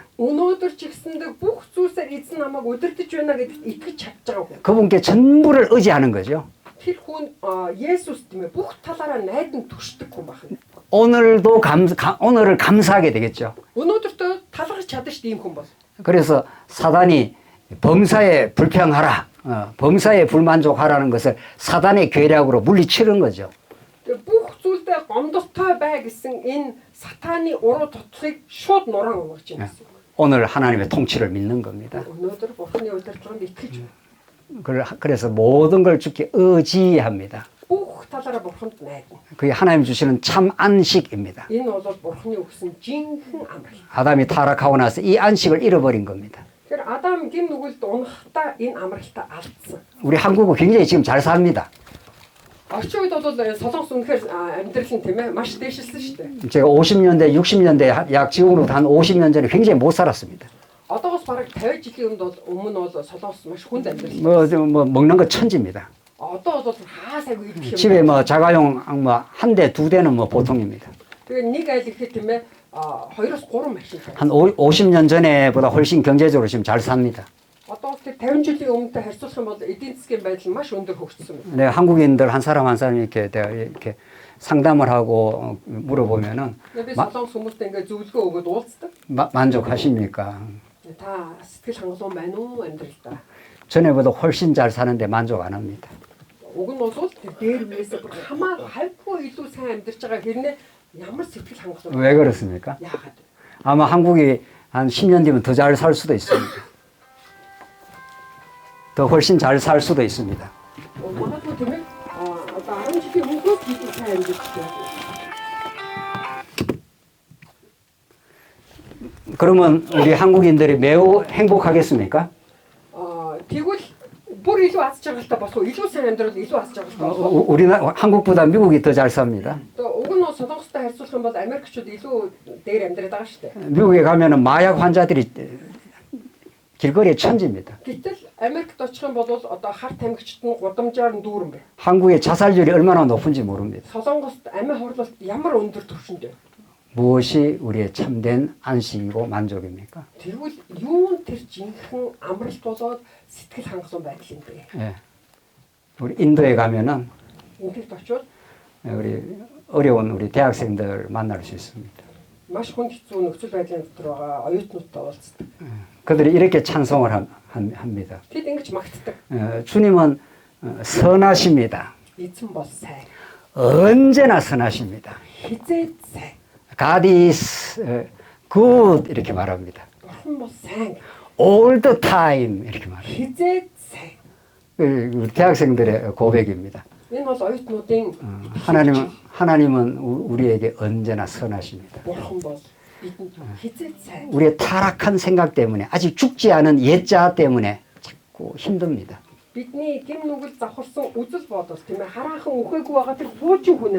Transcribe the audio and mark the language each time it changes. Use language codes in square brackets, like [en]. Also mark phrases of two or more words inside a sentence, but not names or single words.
[mn] өнөөдөр ч гэсэндээ бүх зүйлсээр эзэн намайг удирдах байна гэдэгт итгэж чадж байгаа хүн. [ko] 그분께 전부를 의지하는 거죠. [mn] Тэр хүн Есүс тийм ээ бүх талаараа найдан түшдэг хүн байна. [ko] 오늘을 감사하게 되겠죠. [mn] Өнөөдөртөө талархаж чадна шүү дээ ийм хүн бол. [ko] 그래서 사단이 범사에 불평하라, 범사에 불만족하라는 것을 사단의 계략으로 물리치는 거죠. [mn] Тэгээ бүх зүйлдээ гомдолтой бай гэсэн энэ сатааны уруу тутлахыг шууд нуран өнгөрч байна гэсэн. [ko] 오늘 하나님의 통치를 믿는 겁니다. [mn] Өнөөдөр Бурханы удирдлаганд итгэж байна. [ko] 그래서 모든 걸 주께 의지합니다. [mn] Бүх талаараа Бурханд найдана. [ko] 그게 하나님 주시는 참 안식입니다. [mn] Энэ бол Бурханы өгсөн жинхэнэ амрал. [ko] 아담이 타락하고 나서 이 안식을 잃어버린 겁니다. [mn] Тэгэхээр Адам гин нүгэлд унахдаа энэ амралтаа алдсан. [ko] 우리 한국은 굉장히 지금 잘 삽니다. [mn] Орчин үед бол солонгос үнэхээр амьдрал нь тийм ээ маш дээшилсэн шүү дээ. [ko] 제가 50년대, 60년대 약 지금으로부터 한 50년 전에 굉장히 못 살았습니다. [mn] Одоогоос бараг 50 жилийн өмнө бол солонгос маш хүнд амьдрал. [ko] 뭐 먹는 거 천지입니다. [mn] Одоо бол хаасайгүй идэх юм. [ko] 집에 뭐 자가용 뭐 한 대, 두 대는 뭐 보통입니다. [mn] Тэгээ нэг айл ихэд тийм ээ 2-3 машин. [ko] 한 50년 전에보다 훨씬 경제적으로 지금 잘 삽니다. [mn] Одоо тэр 50 жилийн өмнөтэй харьцуулах юм бол эдийн засгийн байдал маш өндөр хөгжсөн. [ko] 네, 한국인들 한 사람 이렇게 내가 이렇게 상담을 하고 물어보면은 [mn] Би солонгос хүмүүстээ ингээ зөвлөгөө өгөөд уулздаг. [ko] 만족하십니까? [mn] Та сэтгэл хангалуун байна уу амьдралдаа? [ko] 전에보다 훨씬 잘 사는데 만족 안 합니다. [mn] Уг нь бол тэр дээр үеэсээ бүр хамаагүй хавьгүй илүү сайн амьдарч байгаа хэрнээ ямар сэтгэл хангалуун. [ko] 왜 그렇습니까? [mn] Яагаад? [ko] 아마 한국이 한 10년 뒤면 더 잘 살 수도 있습니다. 더 훨씬 잘 살 수도 있습니다. [mn] Магадгүй тийм ээ. Одоо 10 жилийн өмнөөс илүү сайн амьдарч байгаа. [ko] 그러면 우리 한국인들이 매우 행복하겠습니까? [mn] Тэгвэл бүр илүү аз жаргалтай болох уу? Илүү сайн амьдрал илүү аз жаргалтай болох уу? [ko] 우리나라 한국보다 미국이 더 잘 삽니다. [mn] Уг нь солонгостой харьцуулах юм бол Америкчууд илүү дээр амьдраад байгаа шүү дээ. [ko] 미국에 가면은 마약 환자들이 길거리에 천지입니다. [mn] Гэтэл Америкт очих юм бол одоо харт тамхичд нь гудамжаар нь дүүрэн байна. [ko] 한국의 자살률이 얼마나 높은지 모릅니다. [mn] Солонгост амиа хурлалт ямар өндөр түвшиндээ. [ko] 무엇이 우리의 참된 안식이고 만족입니까? [mn] Тэгвэл юун тэр жинхэнэ амралт болоод сэтгэл хангалуун байдал юм бэ? [ko] 예. 우리 인도에 가면은 [mn] Ингээд очивол [ko] 우리 어려운 우리 대학생들 만날 수 있습니다. [mn] маш хүнд хэцүү нөхцөл байдлын дотор байгаа оюутнуудтай уулздаг. [ko] 그들이 이렇게 찬송을 합니다. [mn] Тэд ингэж магтдаг. [ko] 주님은 선하십니다. [mn] Эзэн бол сайн. [ko] 언제나 선하십니다. [mn] Хизээд сайн. [en] God is good [ko] 이렇게 말합니다. [mn] Бурхан бол сайн. [en] All the time [ko] 이렇게 말합니다. [mn] Хизээд сайн. [ko] 우리 대학생들의 고백입니다. [mn] Энэ бол оюутнуудын [ko] 하나님은 우리에게 언제나 선하십니다. [mn] бурхан бол бидэнд хизээд сайн. [ko] 우리의 타락한 생각 때문에 아직 죽지 않은 옛자 때문에 자꾸 힘듭니다. [mn] Бидний гим нүгэл завхарсан үзэл бодол тийм ээ хараахан үхээгүй байгаа тэр хуучин хүнээс.